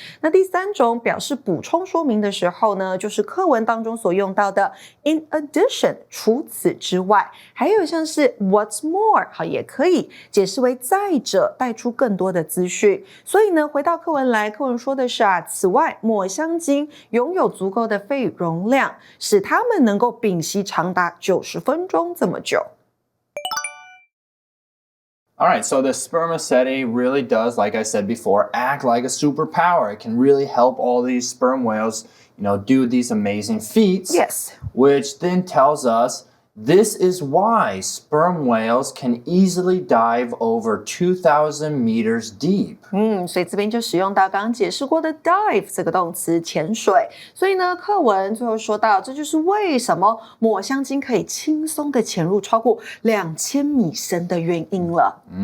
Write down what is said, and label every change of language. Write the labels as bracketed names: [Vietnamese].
[Chinese] 那第三种表示补充说明的时候呢，就是课文当中所用到的 in addition 除此之外，还有像是 what's more 好，也可以解释为再者，带出更多的资讯。所以呢，回到课文来，课文说的是此外抹香鲸拥有足够的肺容量，使它们能够屏息长达90分钟这么久。 [English] All right, so the Spermaceti really does, like I said before, act like a superpower. It can really help all these sperm whales, do these amazing feats. Yes. Which then tells us this is why sperm whales can easily dive over 2,000 meters deep. [Chinese] 所以这边就使用到刚刚解释过的 dive 这个动词，潜水。所以呢，课文最后说到，这就是为什么抹香鲸可以轻松的潜入超过2000米深的原因了。